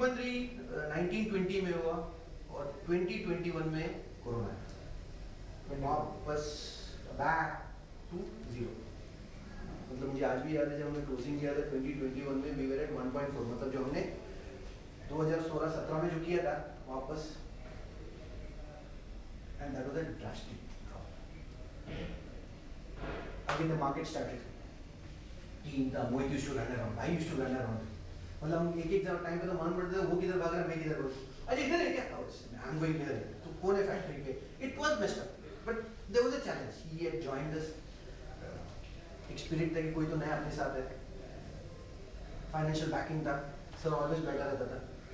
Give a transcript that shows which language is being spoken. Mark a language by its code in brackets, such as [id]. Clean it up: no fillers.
[hi] 3.3 19-20 में हुआ और 2021 में कोरोना आया, वापस [en] Back to 0। [hi] मतलब मुझे आज भी याद है जब हमने क्लोजिंग किया था 2021 में, [en] we were at 1.4, [hi] मतलब जो हमने 2016-17 में जो किया था वापस, [en] And that was a drastic drop. Again the market started. Team था, Mohit used to run around, I used to run around. [hi] मतलब हम एक टाइम पे तो मान पड़ता था वो किधर भाग रहा है मैं किधर भाग अरे इधर है क्या [en] I am going here [hi] तो कौन है फैक्ट्री पे [en] it was messed up but there was a challenge he had joined us [hi] एक स्पिरिट था कि कोई तो नया अपने साथ है फाइनेंशियल बैकिंग था सर ऑलवेज बैठा रहता था